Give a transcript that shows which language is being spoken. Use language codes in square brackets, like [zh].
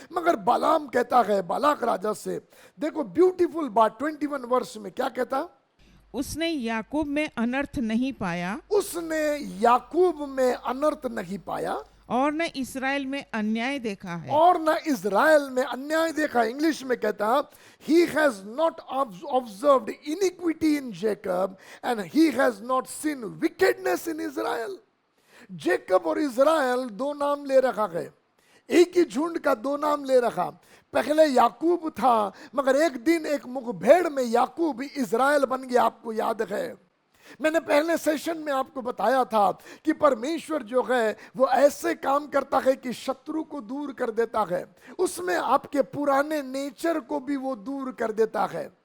[hi] मगर बालाम कहता है बालाक राजा से, देखो ब्यूटीफुल बात 21 वर्ष में क्या कहता? उसने याकूब में अनर्थ नहीं पाया, उसने याकूब में अनर्थ नहीं पाया, और न इस्राएल में अन्याय देखा है। और न इज़राइल में अन्याय देखा। इंग्लिश में कहता [en] he has not observed iniquity in Jacob and he has not seen wickedness in Israel। [hi] Jacob और इज़राइल दो नाम ले रखा है, एक ही झुंड का दो नाम ले रखा। पहले याकूब था, मगर एक दिन एक मुखभेड़ में याकूब इज़राइल बन गया। आपको याद है, मैंने पहले सेशन में आपको बताया था कि परमेश्वर जो है वो ऐसे काम करता है कि शत्रु को दूर कर देता है, उसमें आपके पुराने नेचर को भी वो दूर कर देता है।